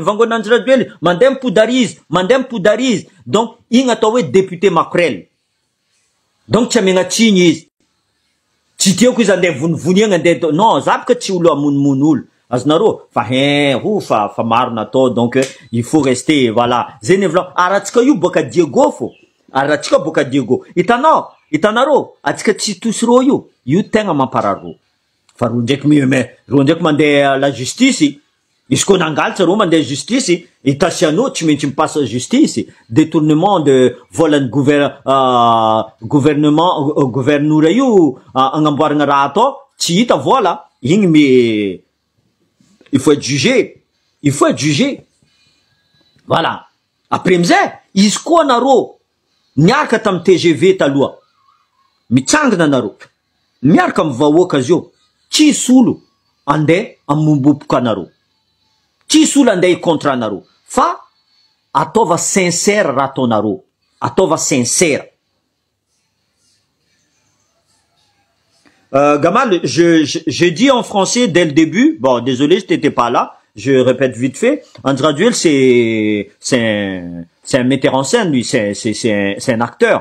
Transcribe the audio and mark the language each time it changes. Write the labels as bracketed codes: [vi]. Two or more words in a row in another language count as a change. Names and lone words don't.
[mg] Vangony Andry Rajoely. Mandeha mipodary izy. Donc, igny atao hoe député Makorel. Donc, tsy amiagnatsiny izy. Tsy tiako izy andeha vonivoniagna andeha. Non, za boka tsy olo amonomono olo. azonareo fa fa maro natao [fr] donc il faut rester voilà [mg] zay nevla aratsika io boka Diego fo aratsika boka Diego itanareo atsika tsy tosiro io tegna mampararo fa ro ndraiky mandeha [fr] la justice [mg] izy ko nangalatra ro mandeha justice itasianao tsy maintsy mipasse [fr] justice détournement de [mg] volan'ny gouverneur io agnamboaragna raha atao tsy hita vola igny [fr] mais il faut être jugé voilà [mg] après amizay izy koa nareo niaraka tamy TGV taloha mitsangana nareo miaraka amy vahoaka azy io tsisy olo andeha amombopoka anareo tsisy olo andeha icontra anareo fa ataova sincère raha ataonareo ataova sincère. [fr] Gamal, je dis en français dès le début. Bon, désolé, je n'étais pas là. Je répète vite fait. Andraduel, c'est un metteur en scène, lui. C'est un acteur.